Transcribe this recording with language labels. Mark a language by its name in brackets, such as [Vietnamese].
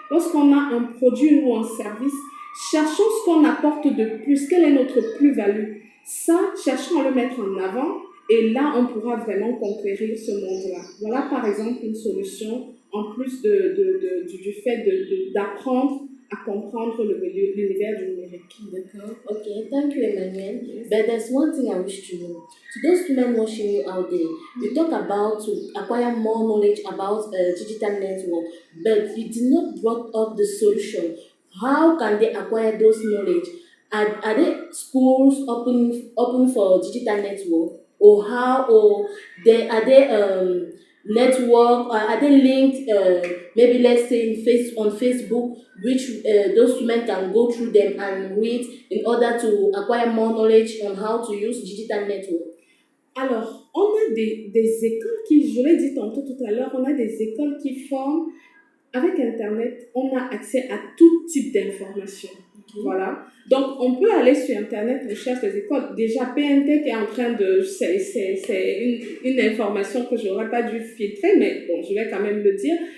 [French] Lorsqu'on a un produit ou un service, cherchons ce qu'on apporte de plus, quelle est notre plus-value. Ça, cherchons à le mettre en avant et là, on pourra vraiment conquérir ce monde-là. Voilà, par exemple, une solution en plus du fait d'apprendre à comprendre l'univers du numérique. D'accord. [English] Okay, thank you, Emmanuel. But there's one thing I wish to know. To those women watching you out there, you talk about to acquire more knowledge about digital network, but you did not brought up the solution. How can they acquire those knowledge? Are there schools open for digital network, or how, or are they network, are they linked, maybe let's say on Facebook, which those women can go through them and read in order to acquire more knowledge on how to use digital network? [French] Alors, on a des écoles qui, je l'ai dit tantôt tout à l'heure, on a des écoles qui forment. Avec Internet, on a accès à tout type d'informations. Okay. Voilà. Donc, on peut aller sur Internet, on cherche les écoles. Déjà, PNT qui est en train de... C'est une information que je n'aurais pas dû filtrer, mais bon, je vais quand même le dire.